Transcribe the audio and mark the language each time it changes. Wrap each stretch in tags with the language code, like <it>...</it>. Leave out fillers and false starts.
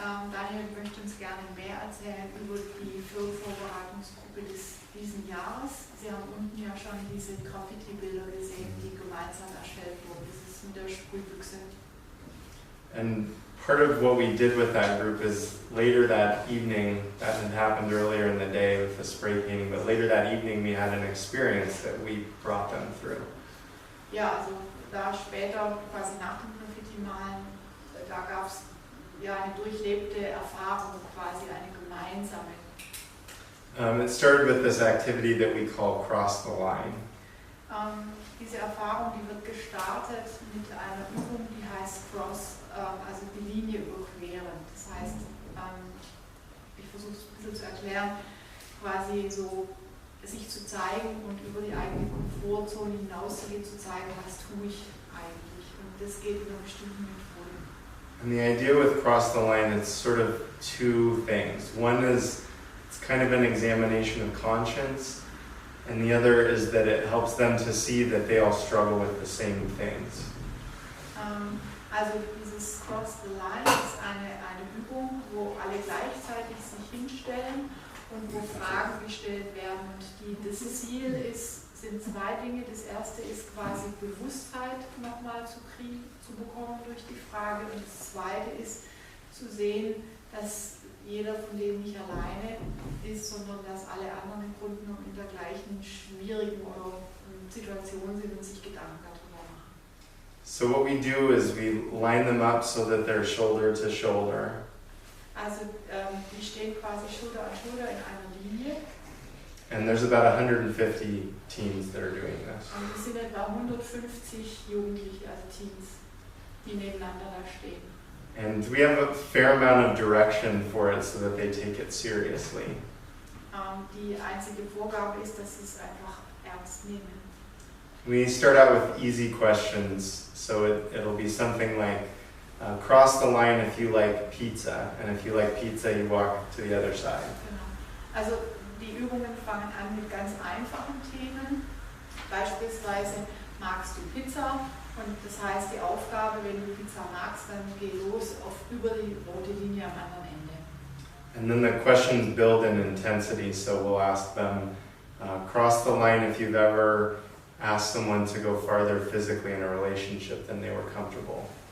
<de>Daniel möchte uns gerne mehr erzählen über die Firmvorbereitungsgruppe diesen Jahres. Sie haben unten ja schon diese Graffiti-Bilder gesehen, die gemeinsam erstellt wurden. Das ist mit der Sprühbüchse.</de> <en>And part of what we did with that group is later that evening, that had happened earlier in the day with the spray painting, but later that evening we had an experience that we brought them through.</en> <de>Ja, also da später, quasi nach dem Graffiti-Malen, da gab es ja eine durchlebte Erfahrung, quasi eine gemeinsame.</de> <en>It started with this activity that we call Cross the Line.</en> <de>Diese Erfahrung, die wird gestartet mit einer Übung, die heißt Cross, also die Linie überqueren. Das heißt, ich versuche es ein bisschen zu erklären, quasi so sich zu zeigen und über die eigene Komfortzone hinauszugehen, zu zeigen, was tue ich eigentlich. Und das geht in einer bestimmten Methode.</de> <en>And the idea with Cross the Line is sort of two things. One is it's kind of an examination of conscience, and the other is that it helps them to see that they all struggle with the same things.</en> <de>Also dieses Cross the Line ist eine Übung, wo alle gleichzeitig sich hinstellen und wo Fragen gestellt werden. Und das Ziel sind zwei Dinge. Das erste ist quasi Bewusstheit nochmal zu bekommen durch die Frage. Und das zweite ist zu sehen, dass jeder von denen nicht alleine ist, sondern dass alle anderen im Grunde genommen in der gleichen schwierigen Situation sind und sich Gedanken darüber machen.</de> <en>So what we do is we line them up so that they're shoulder to shoulder.</en> <de>Also die stehen quasi Schulter an Schulter in einer Linie.</de> <en>And there's about 150 teens that are doing this.</en> <de>Und es sind etwa 150 Jugendliche, also Teens, die nebeneinander da stehen.</de> <en>And we have a fair amount of direction for it so that they take it seriously.</en> <de>Die einzige Vorgabe ist, dass sie es einfach ernst nehmen.</de> <en>We start out with easy questions, so it'll be something like, cross the line if you like pizza, and if you like pizza, you walk to the other side.</en> <de>Genau. Also die Übungen fangen an mit ganz einfachen Themen, beispielsweise magst du Pizza? Und das heißt, die Aufgabe, wenn du Pizza magst, dann geh los über die rote Linie am anderen Ende.</de> <en>And then the questions build in intensity, so we'll ask them, Cross the line if you've ever asked someone to go farther physically in a relationship than they were comfortable.</en>